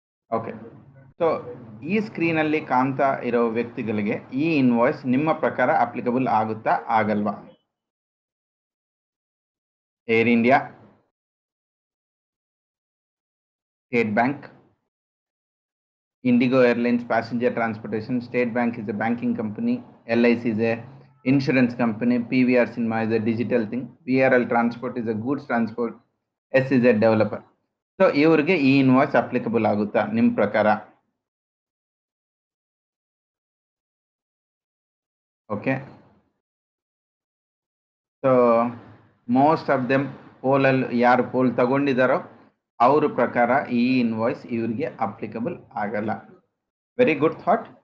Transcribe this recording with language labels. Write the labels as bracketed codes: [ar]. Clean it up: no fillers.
[kn] Okay, so ಈ ಸ್ಕ್ರೀನಲ್ಲಿ ಕಾಣ್ತಾ ಇರೋ ವ್ಯಕ್ತಿಗಳಿಗೆ ಈ ಇನ್ವಾಯ್ಸ್ ನಿಮ್ಮ ಪ್ರಕಾರ ಅಪ್ಲಿಕಬಲ್ ಆಗುತ್ತಾ ಆಗಲ್ವಾ? [en] Air India, State Bank, Indigo Airlines passenger transportation, State Bank is a banking company, LIC is a insurance company, PVR Cinema is a digital thing, VRL Transport is a goods transport, S is a developer. [kn] So ಇವ್ರಿಗೆ ಈ invoice applicable ಆಗುತ್ತಾ ನಿಮ್ಮ ಪ್ರಕಾರ? Okay, so [en] most of them [kn] ಪೋಲಲ್ಲಿ ಯಾರು pole ತಗೊಂಡಿದ್ದಾರೋ ಅವ್ರ ಪ್ರಕಾರ ಈ invoice ಇವರಿಗೆ ಅಪ್ಲಿಕಬಲ್ ಆಗಲ್ಲ. [en] Very good thought.